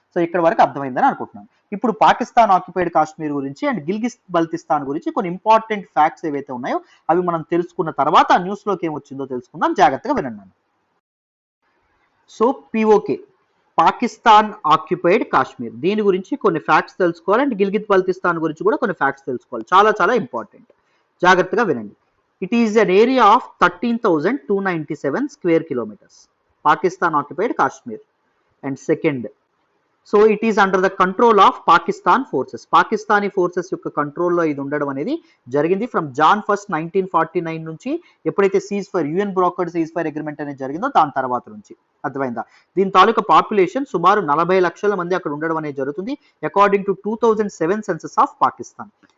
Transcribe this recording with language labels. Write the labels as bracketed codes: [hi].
[te] So ఇక్కడ వరకు అర్థమైందని అనుకుంటున్నాను. ఇప్పుడు పాకిస్తాన్ ఆక్యుపైడ్ కాశ్మీర్ గురించి అండ్ గిల్గిత్ బల్తిస్తాన్ గురించి కొన్ని ఇంపార్టెంట్ ఫ్యాక్ట్స్ ఏవైతే ఉన్నాయో అవి మనం తెలుసుకున్న తర్వాత ఆ న్యూస్ లోకి ఏమొచ్చిందో తెలుసుకుందాం. జాగ్రత్తగా వినండి. So PoK, Pakistan occupied Kashmir, దీని గురించి కొన్ని ఫ్యాక్ట్స్ తెలుసుకోవాలి అండ్ గిల్గిత్ బల్తిస్తాన్ గురించి కూడా కొన్ని ఫ్యాక్ట్స్ తెలుసుకోవాలి. చాలా చాలా ఇంపార్టెంట్, జాగ్రత్తగా వినండి. [en] It is an area of 13,297 square kilometers. Pakistan occupied Kashmir. And second, so it is under the control of Pakistan forces. Pakistani forces [te] యొక్క కంట్రోల్లో ఇది ఉండడం అనేది జరిగింది [en] from Jan 1, 1949 [te] నుంచి, ఎప్పుడైతే cease fire UN బ్రోకర్డ్ cease fire agreement అనేది జరిగిందో దాని తర్వాత నుంచి. అర్థమైందా? దీని తాలూకా పాపులేషన్ సుమారు 40 లక్షల మంది అక్కడ ఉండడం అనేది జరుగుతుంది [en] According to 2007 census of Pakistan.